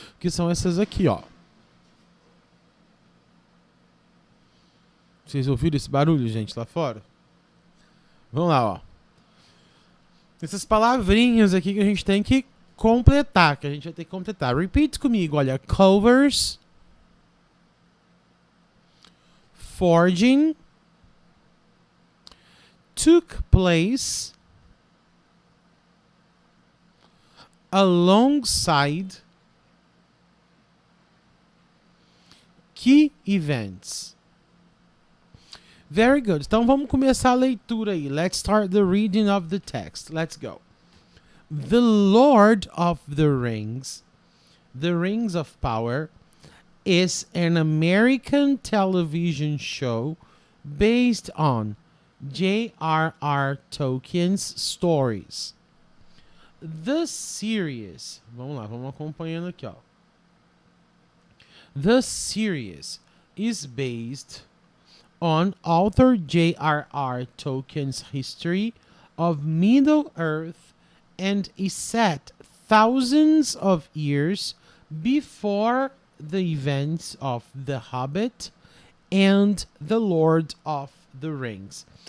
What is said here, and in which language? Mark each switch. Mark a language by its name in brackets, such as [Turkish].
[Portuguese] Que são essas aqui, ó. Vocês ouviram esse barulho, gente, lá fora? Vamos lá, ó. Essas palavrinhas aqui que a gente tem que completar, que a gente vai ter que completar. [English] Repeat [Portuguese] comigo, olha. [English] Covers, forging, took place, alongside, key events. Very good. [Portuguese] Então vamos começar a leitura aí. [English] Let's start the reading of the text. Let's go. The Lord of the Rings of Power, is an American television show based on J.R.R. Tolkien's stories. The series, [Portuguese] vamos lá, vamos acompanhando aqui, ó. [English] The series is based on author J.R.R. Tolkien's history of Middle-earth and is set thousands of years before the events of The Hobbit and The Lord of the Rings.